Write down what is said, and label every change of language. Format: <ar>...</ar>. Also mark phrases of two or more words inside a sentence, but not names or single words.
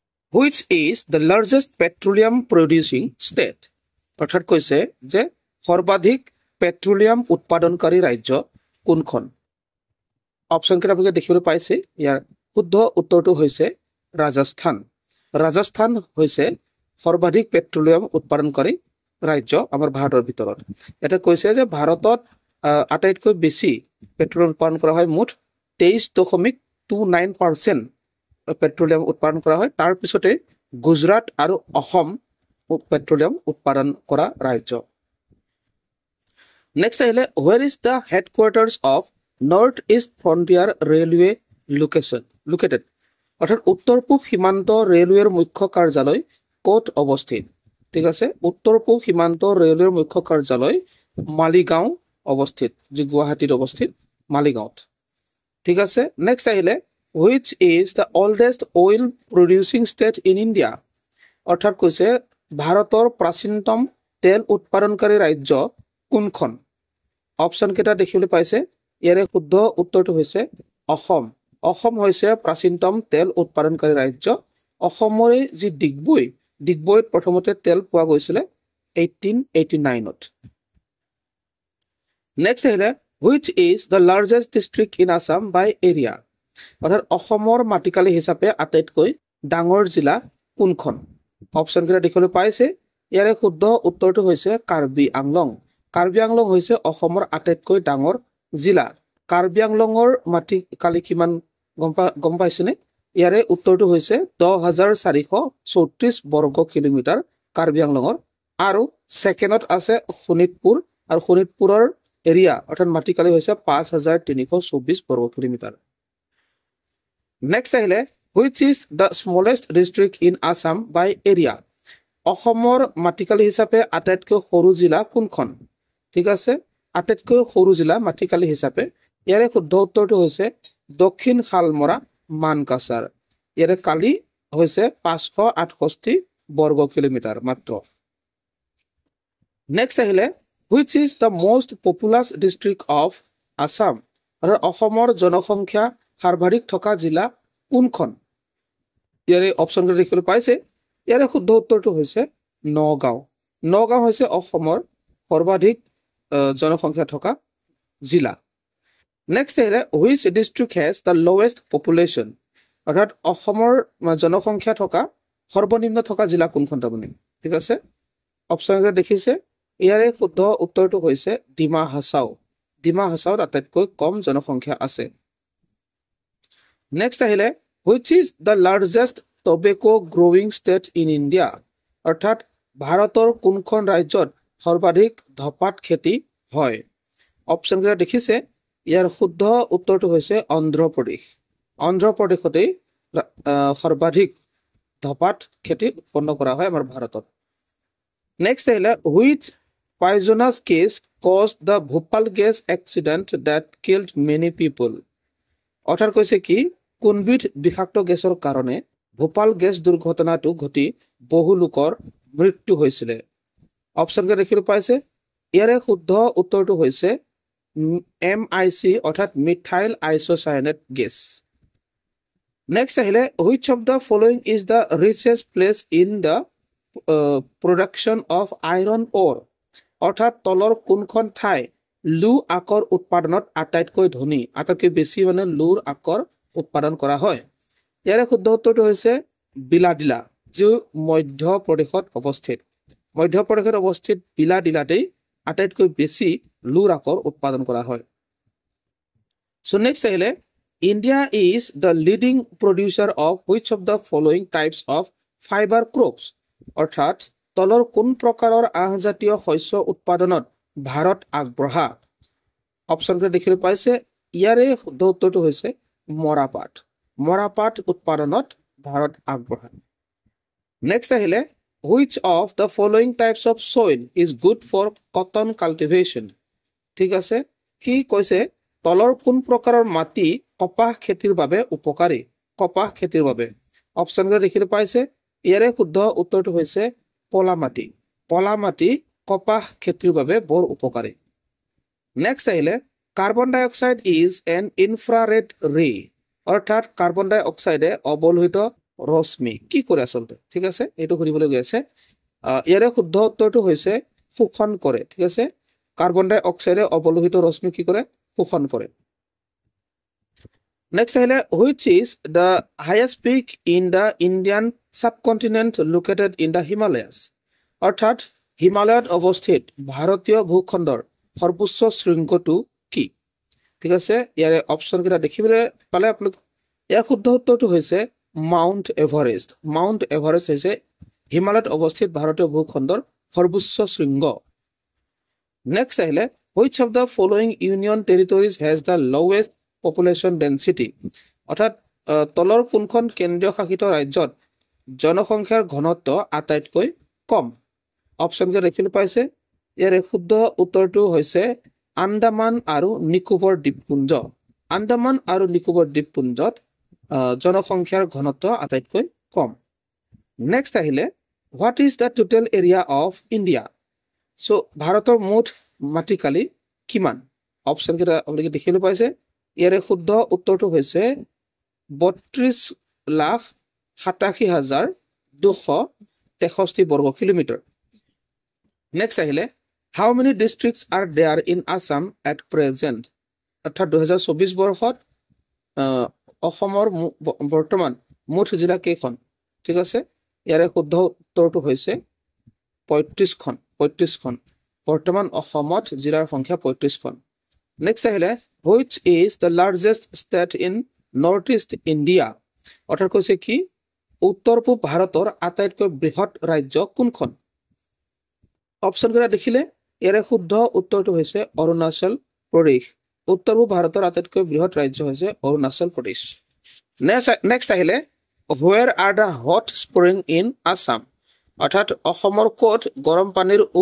<en>which is the largest petroleum producing state?</en> <as>অৰ্থাৎ কৈছে যে সৰ্বাধিক পেট্ৰলিয়াম উৎপাদনকাৰী ৰাজ্য কোনখন? অপশ্যন কেইটা আপোনালোকে দেখিবলৈ পাইছে। ইয়াৰ শুদ্ধ উত্তৰটো হৈছে ৰাজস্থান। ৰাজস্থান হৈছে সৰ্বাধিক পেট্ৰলিয়াম উৎপাদনকাৰী ৰাজ্য আমাৰ ভাৰতৰ ভিতৰত। এটা কৈছে যে ভাৰতত আটাইতকৈ বেছি পেট্ৰলিয়াম উৎপাদন কৰা হয়, মুঠ 23.29% পেট্ৰলিয়াম উৎপাদন কৰা হয়। তাৰ পিছতে গুজৰাট আৰু অসম পেট্ৰলিয়াম উৎপাদন কৰা ৰাজ্য। নেক্সট আহিলে</as> <en>where is the headquarters of North East Frontier Railway located?</en> <as>অৰ্থাৎ উত্তৰ পূব সীমান্ত ৰেলৱেৰ মুখ্য কাৰ্যালয় ক'ত অৱস্থিত? ঠিক আছে, উত্তৰ পূব সীমান্ত ৰেলৱেৰ মুখ্য কাৰ্যালয় মালিগাঁও অৱস্থিত, যি গুৱাহাটীত অৱস্থিত মালিগাঁৱত। ঠিক আছে, নেক্সট আহিলে</as> <en>which is the oldest oil producing state in India?</en> <as>অৰ্থাৎ কৈছে ভাৰতৰ প্ৰাচীনতম তেল উৎপাদনকাৰী ৰাজ্য কোনখন? অপশ্যন কেইটা দেখিবলৈ পাইছে। ইয়াৰে শুদ্ধ উত্তৰটো হৈছে অসম। অসম হৈছে প্ৰাচীনতম তেল উৎপাদনকাৰী ৰাজ্য। অসমৰে যি ডিগবৈত প্ৰথমতে তেল পোৱা গৈছিলে 1889ত। নেক্সট আহিলে</as> <en>which is the largest district in Assam by area?</en> <as>অৰ্থাৎ অসমৰ মাটিকালি হিচাপে আটাইতকৈ ডাঙৰ জিলা কোনখন? অপশ্যন কেইটা দেখিবলৈ পাইছে। ইয়াৰে শুদ্ধ উত্তৰটো হৈছে কাৰ্বি আংলং। কাৰ্বি আংলং হৈছে অসমৰ আটাইতকৈ ডাঙৰ জিলা। কাৰ্বি আংলঙৰ মাটিকালি কিমান গম পাইছেনে? ইয়াৰে উত্তৰটো হৈছে 10,434 বৰ্গ কিলোমিটাৰ কাৰ্বি আংলঙৰ। আৰু ছেকেণ্ডত আছে শোণিতপুৰ, আৰু শোণিতপুৰৰ এৰিয়া অৰ্থাৎ মাটিকালি হৈছে 5,324 বৰ্গ কিলোমিটাৰ। নেক্সট আহিলে</as> <en>which is the smallest district in Assam by area?</en> <as>অসমৰ মাটিকালি হিচাপে আটাইতকৈ সৰু জিলা কোনখন? ঠিক আছে, আটাইতকৈ সৰু জিলা মাটিকালি হিচাপে ইয়াৰে শুদ্ধ উত্তৰটো হৈছে দক্ষিণ শালমৰা মানকাছাৰ। ইয়াৰে কালি হৈছে 568 বৰ্গ কিলোমিটাৰ মাত্ৰ। নেক্সট আহিলে</as> <en>which is the most populous district of Assam?</en> <as>অসমৰ জনসংখ্যা সৰ্বাধিক থকা জিলা কোনখন? ইয়াৰে অপশ্যন দেখিবলৈ পাইছে। ইয়াৰে শুদ্ধ উত্তৰটো হৈছে নগাঁও। নগাঁও হৈছে অসমৰ সৰ্বাধিক জনসংখ্যা থকা জিলা। নেক্সট আহিলে</as> <en>which district has the lowest population?</en> <as>অৰ্থাৎ অসমৰ জনসংখ্যা থকা সৰ্বনিম্ন থকা জিলা কোনখন? তাৰমানে ঠিক আছে, অপশ্যন দেখিছে। ইয়াৰে শুদ্ধ উত্তৰটো হৈছে ডিমা হাছাও। ডিমা হাছাওত আটাইতকৈ কম জনসংখ্যা আছে। নেক্সট আহিলে</as> <en>which is the largest tobacco growing state in India?</en> <as>অৰ্থাৎ ভাৰতৰ কোনখন ৰাজ্যত সৰ্বাধিক ধপাত খেতি হয়? অপশ্যন কেইটা দেখিছে। ইয়াৰ শুদ্ধ উত্তৰটো হৈছে অন্ধ্ৰপ্ৰদেশ। অন্ধ্ৰপ্ৰদেশতেই সৰ্বাধিক ধপাত খেতি উৎপন্ন কৰা হয় আমাৰ ভাৰতত। নেক্সট আহিলে</as> <en>which poisonous gas caused the Bhopal gas accident that killed many people?</en> <as>অৰ্থাৎ কৈছে কি কোনবিধ বিষাক্ত গেছৰ কাৰণে ভোপাল গেছ দুৰ্ঘটনাটো ঘটি বহু লোকৰ মৃত্যু হৈছিলে? অপশ্যন কেইটা দেখিবলৈ পাইছে। ইয়াৰে শুদ্ধ উত্তৰটো হৈছে MIC অৰ্থাৎ</as> <en>methyl isocyanate gas.</en> <as>নেক্সট আহিলে</as> <en>which of the following is the richest place in the production of iron ore?</en> <as>অৰ্থাৎ তলৰ কোনখন ঠাই লু আকৰ উৎপাদনত আটাইতকৈ ধনী, আটাইতকৈ বেছি লুৰ আকৰ উৎপাদন কৰা হয়? ইয়াৰে শুদ্ধ উত্তৰটো হৈছে বিলাডিলা, যি মধ্যপ্ৰদেশত অৱস্থিত। মধ্যপ্ৰদেশত অৱস্থিত বিলাডিলাতেই আটাইতকৈ বেছি লুৰ আকৰ উৎপাদন কৰা হয়।</as> <en>So next আহিলে India is the leading producer of which of the following types of fiber crops?</en> <as>অৰ্থাৎ তলৰ কোন প্ৰকাৰৰ আহজাতীয় শস্য উৎপাদনত ভাৰত আগবঢ়া? অপশ্যন দেখিবলৈ পাইছে। ইয়াৰে শুদ্ধ উত্তৰটো হৈছে মৰাপাট। মৰাপাট উৎপাদনত ভাৰত আগবঢ়া। নেক্সট আহিলে</as> <en>which of the following types of soil is good for cotton cultivation?</en> <as>ঠিক আছে, কি কৈছে তলৰ কোন প্ৰকাৰৰ মাটি কপাহ খেতিৰ বাবে উপকাৰী? কপাহ খেতিৰ বাবে অপশ্যন দেখিবলৈ পাইছে। ইয়াৰে শুদ্ধ উত্তৰটো হৈছে পলা মাটি। পলা মাটি কপাহ খেতিৰ বাবে বৰ উপকাৰী। নেক্সট আহিলে</as> <en>carbon dioxide is an infrared ray,</en> <as>অৰ্থাৎ কাৰ্বন ডাই অক্সাইডে অৱলোহিত ৰশ্মি কি কৰে আচলতে ঠিক আছে এইটো সুধিবলৈ গৈ আছে ইয়াৰে শুদ্ধ উত্তৰটো হৈছে শোষণ কৰে ঠিক আছে কাৰ্বন ডাই অক্সাইডে অৱলোহিত ৰশ্মি কি কৰে শোষণ কৰে নেক্সট আহিলে</as> <en>which is the highest peak in the Indian subcontinent located in the Himalayas</en> <as>অৰ্থাৎ হিমালয়ত অৱস্থিত ভাৰতীয় ভূখণ্ডৰ সৰ্বোচ্চ শৃংগটো কি ঠিক আছে ইয়াৰে অপচন কেইটা দেখিবলৈ পালে আপোনালোক ইয়াৰ শুদ্ধ উত্তৰটো হৈছে মাউণ্ট এভাৰেষ্ট হৈছে হিমালয়ত অৱস্থিত ভাৰতীয় ভূখণ্ডৰ সৰ্বোচ্চ শৃংগ নেক্সট আহিলে</as> <en>which of the following union territories has the lowest population density</en> <as>অৰ্থাৎ তলৰ কোনখন কেন্দ্ৰীয় শাসিত ৰাজ্যত জনসংখ্যাৰ ঘনত্ব আটাইতকৈ কম অপচন কে দেখিবলৈ পাইছে ইয়াৰ শুদ্ধ উত্তৰটো হৈছে আন্দামান আৰু নিকোবৰ দ্বীপপুঞ্জত জনসংখ্যাৰ ঘনত্ব আটাইতকৈ কম নেক্সট আহিলে</as> <en>what is the total area of India</en> <as>so ভাৰতৰ মুঠ মাটিকালি কিমান অপচন কেইটা আপোনালোকে দেখিবলৈ পাইছে ইয়াৰে শুদ্ধ উত্তৰটো হৈছে 32,87,263 বৰ্গ কিলোমিটাৰ নেক্সট আহিলে</as> <en>how many districts are there in Assam at present</en> <as>অৰ্থাৎ 2024 বৰ্ষত অসমৰ বৰ্তমান মুঠ জিলা কেইখন ঠিক আছে ইয়াৰে শুদ্ধ উত্তৰটো হৈছে 35খন বৰ্তমান অসমত জিলাৰ সংখ্যা 35খন নেক্সট আহিলে</as> <en>which is the largest state in northeast India</en> <as>অৰ্থাৎ কৈছে কি উত্তৰ পূব ভাৰতৰ আটাইতকৈ বৃহৎ ৰাজ্য কোনখন অপচন কেইটা দেখিলে ইয়াৰে শুদ্ধ উত্তৰটো হৈছে অৰুণাচল প্ৰদেশ উত্তৰ পূব ভাৰতৰ আটাইতকৈ বৃহৎ ৰাজ্য হৈছে অৰুণাচল প্ৰদেশ নেক্সট আহিলে</as> <en>where are the hot spring in Assam</en> <as>অৰ্থাৎ অসমৰ ক'ত গৰম পানীৰ উৎস</as>